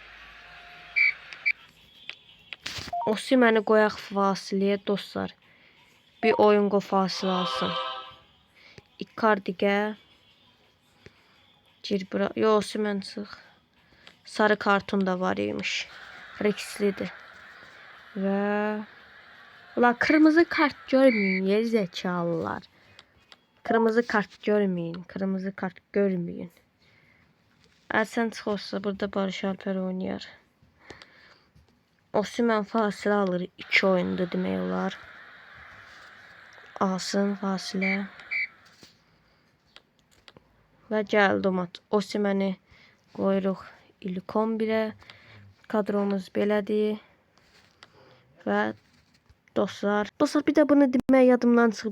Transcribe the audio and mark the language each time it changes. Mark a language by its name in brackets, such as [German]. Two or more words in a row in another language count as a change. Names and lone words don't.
[Azerbaijani] Osimhen'i qoyaq fasiləyə dostlar. Bir oyun fasilə alsın. Icardi'yə gir bura. Yo Osimhen çıx. Sarı kartun da var imiş. Risklidir. [Turkish] Və Ulan kırmızı kart görmeyin geri zekalılar. Kırmızı kart görmeyin. Kırmızı kart görmeyin. Ersen çıkırsa burada Barış Alper oynuyor. [Azerbaijani] Osimhen fasilə alır 2 oyunda demək olar. Alsın fasilə. Və gəldi o maç. Osimhen'i qoyuruq ilk 11'ə. Kadromuz belədir. Və dostlar, bir də bunu demək yadımdan çıxıb.